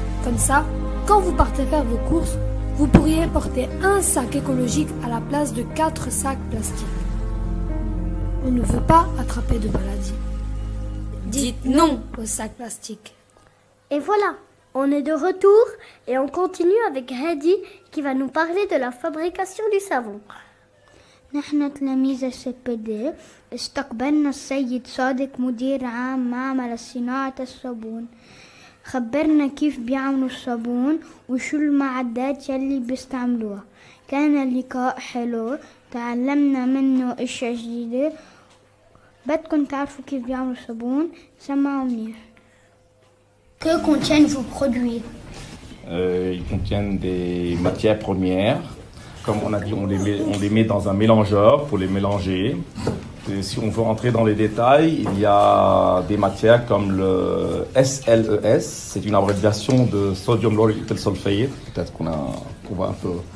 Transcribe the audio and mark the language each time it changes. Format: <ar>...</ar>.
<fr>Comme ça, quand vous partez faire vos courses, vous pourriez porter un sac écologique à la place de 4 sacs plastiques. On ne veut pas attraper de maladies. Dites non aux sacs plastiques. Et voilà, on est de retour et on continue avec Hadi qui va nous parler de la fabrication du savon.</fr> <ar>نحن تلاميذ السبد استقبلنا السيد صادق مدير عام معمل صناعة الصابون خبرنا كيف بيعملوا الصابون وشو المعدات يلي بيستعملوها. كان اللقاء حلو، تعلمنا منه اشياء جديدة. بدكم تعرفوا كيف بيعملوا الصابون؟ سمعوا منيح.</ar> <fr>Que contiennent vos produits? Ils contiennent des matières premières. Comme on a dit, on les met dans un mélangeur pour les mélanger. Et si on veut entrer dans les détails, il y a des matières comme le SLES, c'est une abréviation de sodium lauryl sulfate, peut-être qu'on voit un peu.</fr>